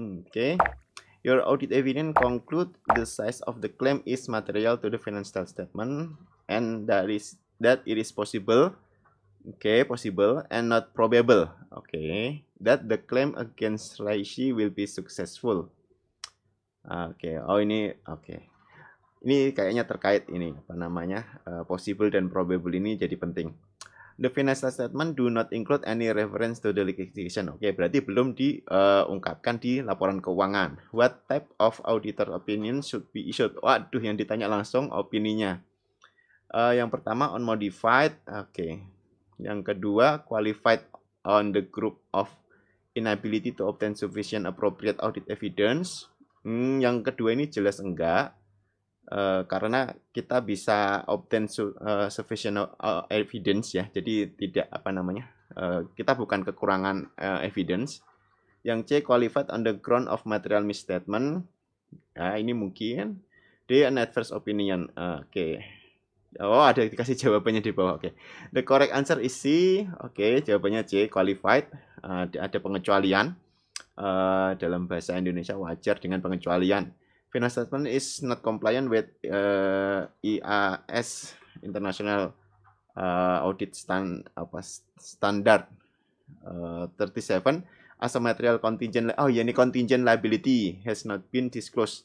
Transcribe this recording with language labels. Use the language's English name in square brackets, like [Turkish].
[English] Okay, your audit evidence conclude the size of the claim is material to the financial statement, and that it is possible. Okay, possible and not probable. Okay, that the claim against Reishi will be successful. [Indonesian] Oke, oh ini oke. Ini kayaknya terkait ini apa namanya possible dan probable ini jadi penting. [English] The financial statement do not include any reference to the litigation. [Indonesian] Oke, berarti belum diungkapkan di laporan keuangan. [English] What type of auditor opinion should be issued? [Indonesian] Waduh, yang ditanya langsung opininya. Yang pertama unmodified. Oke. Yang kedua, [English] qualified on the group of inability to obtain sufficient appropriate audit evidence. [Indonesian] Yang kedua ini jelas enggak, karena kita bisa [English] obtain sufficient evidence [Indonesian] ya. Jadi tidak apa namanya, kita bukan kekurangan evidence. Yang C, [English] qualified on the ground of material misstatement. [Indonesian] Nah, ini mungkin. D, [English] an adverse opinion. [Indonesian] Oke. Oh, ada dikasih jawabannya di bawah. [English] Oke. The correct answer is C. [Indonesian] Oke, jawabannya C, [English] qualified. [Indonesian] Ada pengecualian. Dalam bahasa Indonesia wajar dengan pengecualian. [English] Financial statement is not compliant with IAS International Audit Standard 37 as a material contingent. [Indonesian] Oh ya, ini [English] contingent liability has not been disclosed.